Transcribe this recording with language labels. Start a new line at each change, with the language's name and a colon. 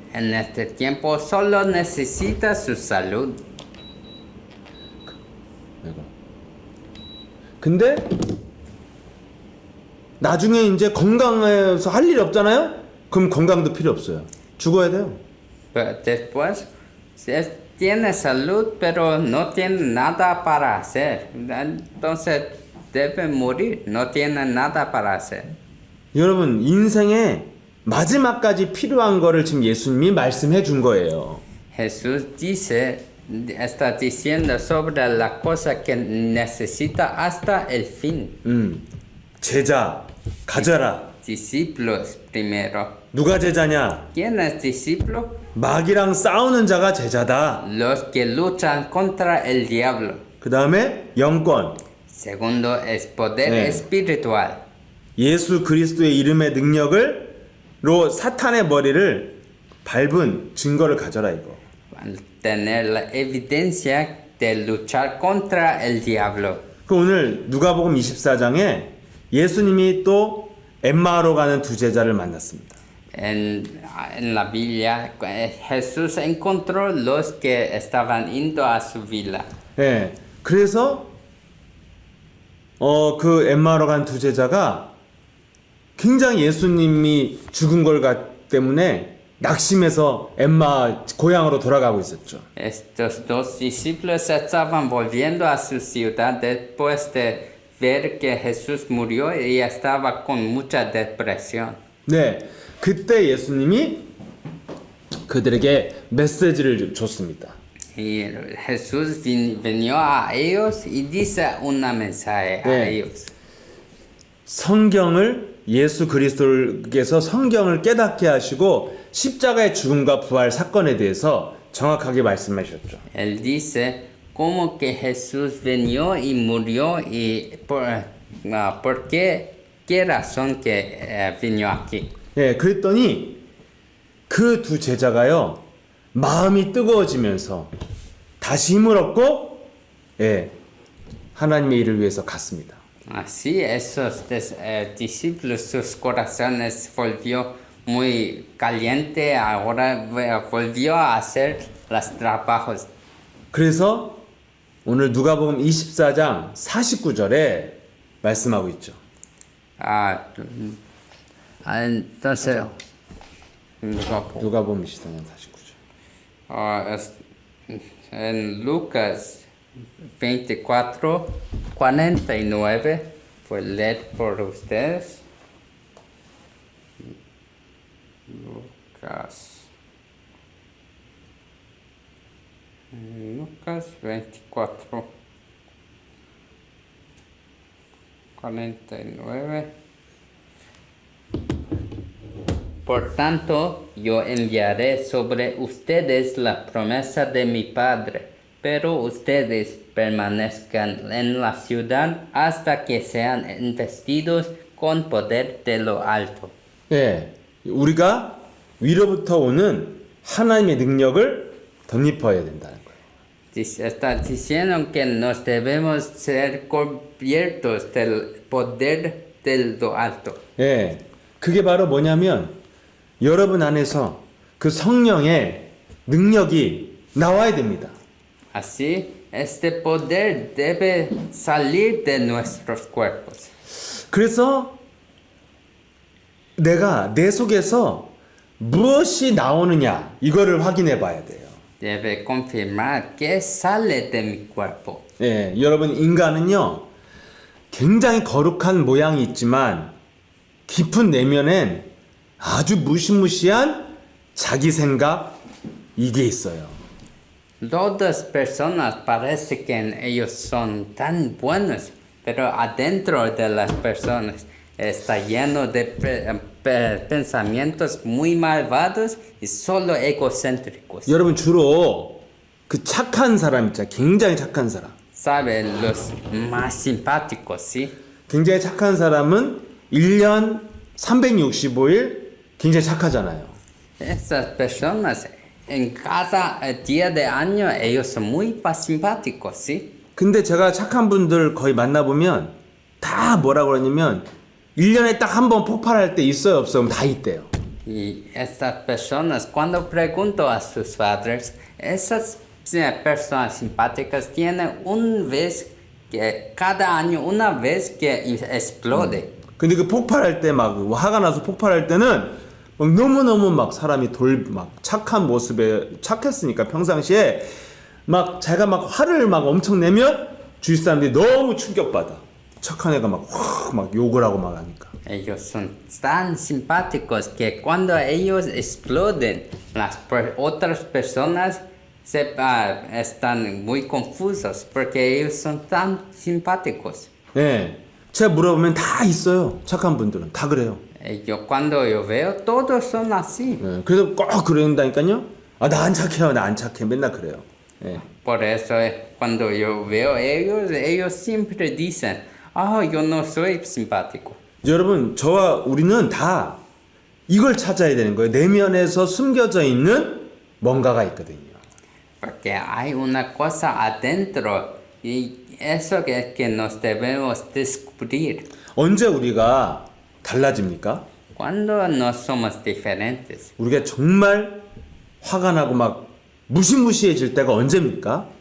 Spanish: En este tiempo solo necesita su salud.
Korean: 이거. 근데 나중에 이제 건강해서 할 일이 없잖아요? 그럼 건강도 필요 없어요. 죽어야 돼요.
Spanish: Pero después tiene salud, pero no tiene nada para hacer. Entonces debe morir, no tiene nada para hacer.
Korean: 여러분, 인생에 마지막까지 필요한 거를 지금 예수님이 말씀해 준 거예요.
Spanish: Jesús está diciendo sobre la cosa que necesita hasta el fin.
Korean: 제자 가져라.
Spanish: Discípulos primero.
Korean: 누가 제자냐?
Spanish: ¿Quién es discípulo?
Korean: 마귀랑 싸우는 자가 제자다.
Spanish: Los que luchan contra el diablo.
Korean: 그 다음에 영권.
Spanish: Segundo es poder espiritual.
Korean: 예수 그리스도의 이름의 능력으로 사탄의 머리를 밟은 증거를 가져라 이거.
Spanish: Tener la evidencia de luchar contra el diablo.
Korean: 그 오늘 누가복음 24장에 예수님이 또 엠마오로 가는 두 제자를 만났습니다.
Spanish: En la Biblia, Jesús encontró los que estaban yendo a su villa.
Korean: 예. 그래서 그 엠마오로 간 두 제자가 굉장히 예수님이 죽은 걸 때문에 낙심해서 엠마 고향으로 돌아가고 있었죠.
Spanish: Estos dos discípulos estaban volviendo a su ciudad después de ver que Jesús murió y estaba con mucha depresión.
Korean: 네. 그때 예수님이 그들에게 메시지를 줬습니다.
Spanish: Y Jesús vino a ellos y dice una mensaje a
Korean: 네.
Spanish: ellos.
Korean: 성경을 예수 그리스도께서 성경을 깨닫게 하시고 십자가의 죽음과 부활 사건에 대해서 정확하게 말씀하셨죠.
Spanish: Él dice como que Jesús vino y murió y por qué razón que vino aquí.
Korean: 예, 그랬더니 그 두 제자가요 마음이 뜨거워지면서 다시 힘을 얻고 예, 하나님의 일을 위해서 갔습니다.
Spanish: Así esos discípulos, sus corazones volvió muy caliente, ahora volvió a hacer los trabajos.
Korean: 그래서 오늘 누가복음 24장 49절에 말씀하고 있죠.
Spanish: Entonces,
Korean: 누가복음 24장 49절.
Spanish: en Lucas 24, 49, pues leer por ustedes. Lucas 24, 49. Por tanto, yo enviaré sobre ustedes la promesa de mi Padre, pero ustedes permanezcan en la ciudad hasta que sean investidos con poder de lo alto.
Korean: 예, 우리가 위로부터 오는 하나님의 능력을 덧입어야 된다는 거예요.
Spanish: Está diciendo que nos debemos ser cubiertos del poder de lo alto.
Korean: 예, 그게 바로 뭐냐면 여러분 안에서 그 성령의 능력이 나와야 됩니다.
Spanish: Así, este poder debe salir de nuestros cuerpos.
Korean: 그래서 내가 내 속에서 무엇이 나오느냐 이거를 확인해 봐야 돼요.
Spanish: Debe confirmar que sale de mi cuerpo.
Korean: 예, 여러분 인간은요 굉장히 거룩한 모양이 있지만 깊은 내면엔 아주 무시무시한 자기 생각 이게 있어요.
Spanish: Todas personas parece que ellos son tan buenos, pero adentro de las personas está lleno de pensamientos muy malvados y solo egocéntricos.
Korean: 여러분 주로 그 착한 사람 있잖아요. 굉장히 착한 사람.
Spanish: ¿Sabe? Los más simpáticos, ¿sí?
Korean: 굉장히 착한 사람은 1년 365일 굉장히 착하잖아요.
Spanish: Esas personas en cada día de año ellos son muy simpáticos, ¿sí?
Korean: 근데 제가 착한 분들 거의 만나보면 다 뭐라 그러냐면 1년에 딱 한 번 폭발할 때 있어요 없어요? 다 있대요.
Spanish: Y estas personas, cuando pregunto a sus padres, esas personas simpáticas tienen un vez que cada año una vez que explode.
Korean: 근데 그 폭발할 때 막 화가 나서 폭발할 때는 막 너무너무 막 사람이 막 착한 모습에 착했으니까 평상시에 막 자기가 막 화를 막 엄청 내면 주위 사람들이 너무 충격받아. 착한 애가 막 확 막 욕을 하고 막 하니까.
Spanish: Ellos son tan simpáticos que cuando ellos exploden, otras personas están muy confusos porque ellos son tan simpáticos.
Korean: 예. 제가 물어보면 다 있어요. 착한 분들은 다 그래요.
Spanish: Cuando yo veo, todos son así.
Korean: 예. 그래서 꼭 그런다니까요. 아, 나 안 착해요. 나 안 착해. 맨날 그래요. 예.
Spanish: Por eso cuando yo veo ellos siempre dicen, yo no soy simpático.
Korean: 여러분, 저와 우리는 다 이걸 찾아야 되는 거예요. 내면에서 숨겨져 있는 뭔가가 있거든요.
Spanish: Porque hay una cosa adentro y eso es que nos debemos descubrir.
Korean: 언제 우리가 달라집니까?
Spanish: Cuando no somos diferentes.
Korean: 우리가 정말 화가 나고 막 무시무시해질 때가 언제입니까?